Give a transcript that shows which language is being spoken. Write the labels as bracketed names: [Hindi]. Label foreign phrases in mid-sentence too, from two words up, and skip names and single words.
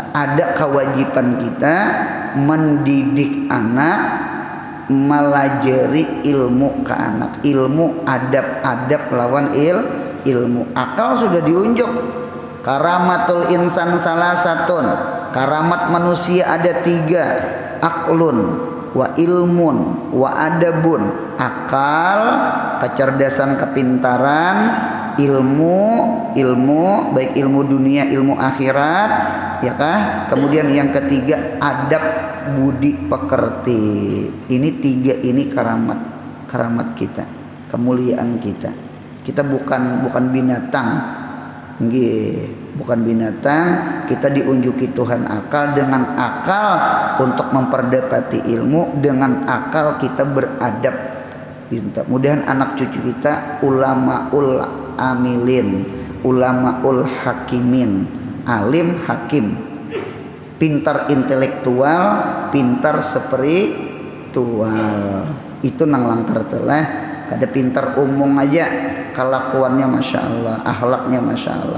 [Banjar] Ada kewajiban kita mendidik anak, melajari ilmu ke anak, ilmu adab-adab lawan ilmu. Akal sudah diunjuk. [Arabic] Karamatul insan salah satun. [Indonesian] Karamat manusia ada 3. [Arabic] Aklun wa ilmun wa adabun. [Indonesian] Akal, kecerdasan, kepintaran, ilmu baik ilmu dunia, ilmu akhirat, ya kah? Kemudian yang ketiga adab, budi pekerti. Ini 3 ini karamat kita, kemuliaan kita. Kita bukan binatang. Nggih, bukan binatang. [Banjar] Kita diunjuki Tuhan akal. Dengan akal untuk memperdapati ilmu, dengan akal kita beradab. [Indonesian] Mudahan anak cucu kita [Arabic] ulamaul amilin, ulamaul hakimin, [Indonesian] alim hakim, pintar intelektual, pintar spiritual. [Banjar] Itu nang langkar telah. Kada pintar umum aja, kelakuannya [Arabic] masya Allah, [Banjar] akhlaknya [Arabic] masya Allah.